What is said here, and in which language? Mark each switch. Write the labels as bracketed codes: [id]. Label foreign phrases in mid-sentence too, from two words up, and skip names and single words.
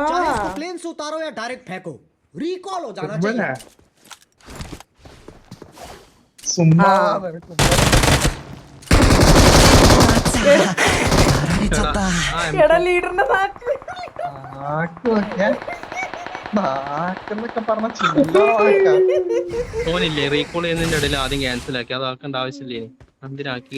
[hi] चाहे इसको प्लेन से उतारो या डायरेक्ट फेंको, रिकॉल हो जाना चाहिए। [ml] സുമ്മാ എടാ ലീഡറിന്റെ നാക്ക്. നാക്കെന്നൊക്കെ പറഞ്ഞ ചില്ല. ഓനില്ലേ റീകോൾ ചെയ്യുന്നതിന്റെ ഇടയിൽ ആദ്യം ക്യാൻസൽ ആക്കി അത് ആക്കേണ്ട ആവശ്യമില്ലേ എന്തിനാക്കി